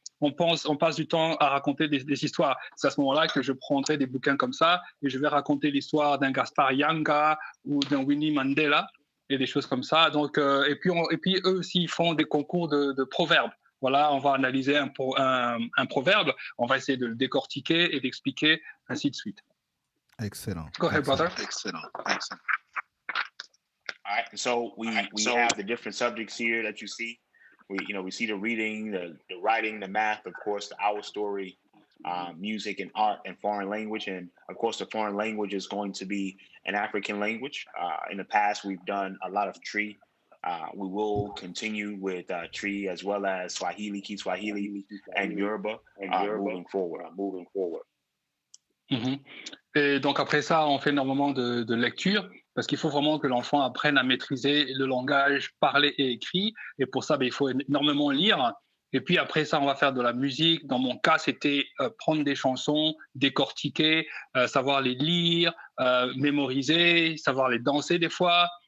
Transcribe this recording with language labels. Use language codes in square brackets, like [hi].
[fr] On passe du temps à raconter des histoires. C'est à ce moment-là que je prendrai des bouquins comme ça et je vais raconter l'histoire d'un Gaspard Yanga ou d'un Winnie Mandela et des choses comme ça. Donc, et puis eux aussi ils font des concours de proverbes. Voilà, on va analyser un proverbe, on va essayer de le décortiquer et d'expliquer, ainsi de suite. [en] Excellent. Go ahead, brother. Excellent. All right, so we have the different subjects here that you see. We see the reading, the writing, the math, of course, the our story, music and art and foreign language. And of course, the foreign language is going to be an African language. In the past, we've done a lot of Tree. We will continue with Tree as well as Swahili, Kiswahili, and Yoruba moving forward. [fr] Et donc après ça, on fait énormément de lecture parce qu'il faut vraiment que l'enfant apprenne à maîtriser le langage parlé et écrit. Et pour ça, il faut énormément lire. Et puis après ça, on va faire de la musique. Dans mon cas, c'était prendre des chansons, décortiquer, savoir les lire, mémoriser, savoir les danser des fois.